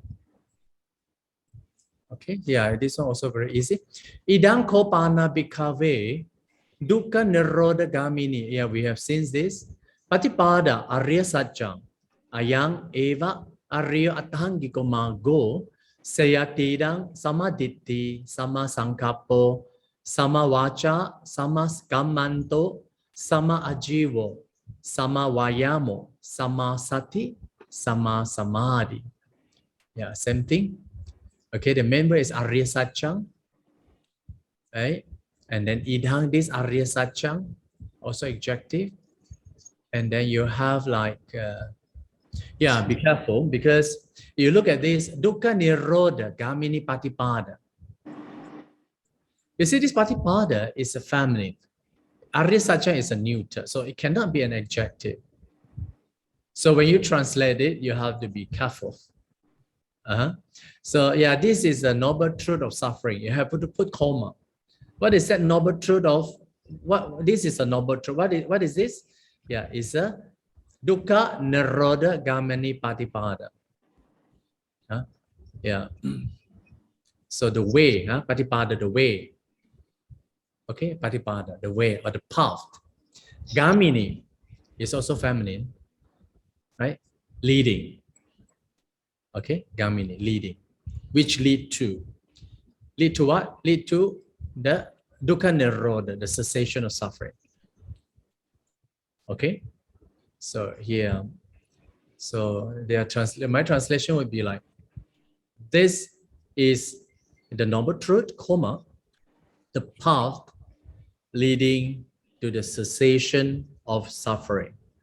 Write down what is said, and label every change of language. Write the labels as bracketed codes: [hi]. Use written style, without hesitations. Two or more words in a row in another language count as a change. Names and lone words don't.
[en] Okay, yeah, this one also very easy. [pi] Idang kopana bhikkhave dukkha nirodha gamini. [en] Yeah, we have seen this. [pi] Patipada arya satchang ayang eva arya atthangiko mago sayatidang samaditi sama sankappo sama vacha sama kammanto sama ajivo sama vayamo sama sati sama samadhi. [en] Yeah, same thing. Okay, the member is [pi] Arya Satchang, [en] right? And then idang, this [pi] Arya Satchang, [en] also adjective. And then you have like, yeah, be careful because you look at this, [pi] dukkha nirodha gamini patipada. [en] You see, this patipada is a feminine. [pi] Arya Satchang [en] is a neuter, so it cannot be an adjective. So when you translate it, you have to be careful. So yeah, this is a noble truth of suffering. You have to put comma. What is that noble truth of? What this is a noble truth. What is this? Yeah, it's a [pi] dukkha nirodha gamini patipada. [en] Yeah. So the way, patipada, the way. Okay, patipada, the way or the path. Gamini is also feminine, right? Leading. Okay, gamini, leading. Which lead to what? Lead to the [pi] dukkha nirodha, [en] the cessation of suffering. Okay, so here, so my translation would be like, this is the noble truth, comma, the path leading to the cessation of suffering.